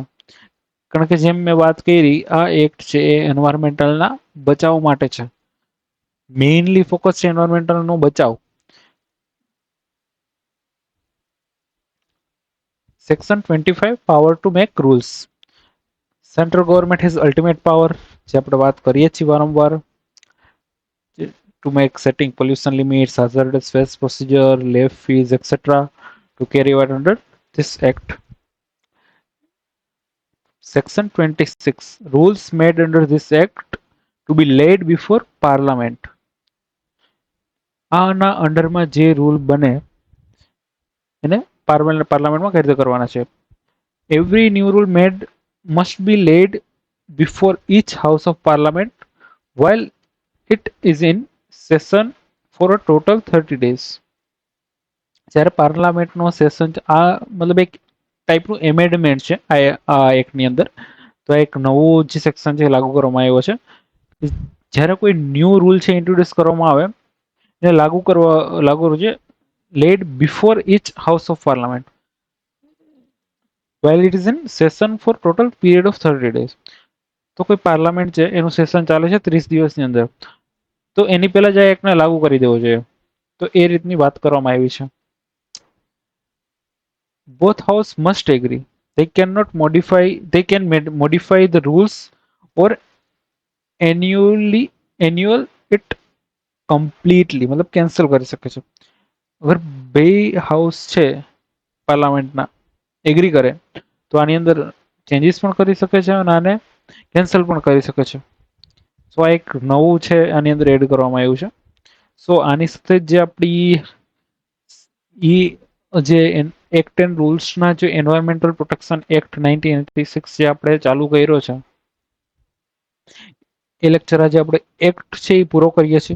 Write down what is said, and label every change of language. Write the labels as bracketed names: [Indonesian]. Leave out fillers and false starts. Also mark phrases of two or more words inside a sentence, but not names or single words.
[Gujarati] કારણ કે જેમ મેં વાત કરી, આ એક્ટ છે એ એન્વાયરમેન્ટલના બચાવ માટે છે, [English] mainly focus [Gujarati] છે એન્વાયરમેન્ટલનો બચાવ. [English] Section 25 power to make rules. Central government has ultimate power, [Gujarati] જે આપણે વાત કરીએ છીએ વારંવાર, [English] to make setting pollution limits, hazardous waste procedure, levy fees, etc. to carry out under this act. Section 26 rules made under this act to be laid before parliament. [Gujarati] આના અંડરમાં જે રૂલ બને એને પાર્લામેન્ટમાં કઈ રીતે કરવાના છે. [English] Every new rule made must be laid before each house of parliament while it is in session for a total 30 days. [Gujarati] જ્યારે પાર્લામેન્ટનો સેશન આ મતલબ એક ટાઈપનું એમેન્ડમેન્ટ છે આ એક્ટની અંદર, તો એક નવું જે સેક્શન છે લાગુ કરવામાં આવ્યો છે. જ્યારે કોઈ [English] new rule [Gujarati] છે ઇન્ટ્રોડ્યુસ કરવામાં આવે એને લાગુ કરવું છે [English] laid before each house of parliament while it is in session for total period of 30 days. [Gujarati] તો કોઈ પાર્લામેન્ટ છે એનું સેશન ચાલે છે 30 દિવસની અંદર, તો એની પહેલા જ આ એક્ટને લાગુ કરી દેવો જોઈએ. તો એ રીતની વાત કરવામાં આવી છે. [English] both house must agree. They cannot modify. They can modify the rules or annually annual it completely. [Gujarati] मतलब કેન્સલ કરી શકે છે. અગર બે હાઉસ છે પાર્લામેન્ટના એગ્રી કરે તો આની અંદર ચેન્જીસ પણ કરી શકે છે અને આને કેન્સલ પણ કરી શકે છે. સો આ એક નવું છે આની અંદર એડ કરવામાં આવ્યું છે. સો આની સાથે જે આપણી ઈ જે એક્ટ એન્ડ રૂલ્સના જે એન્વાયરમેન્ટલ પ્રોટેક્શન એક્ટ 1986 જે આપણે ચાલુ કર્યો છે એ લેક્ચર આજે આપણે એક્ટ છે એ પૂરો કરીએ છીએ.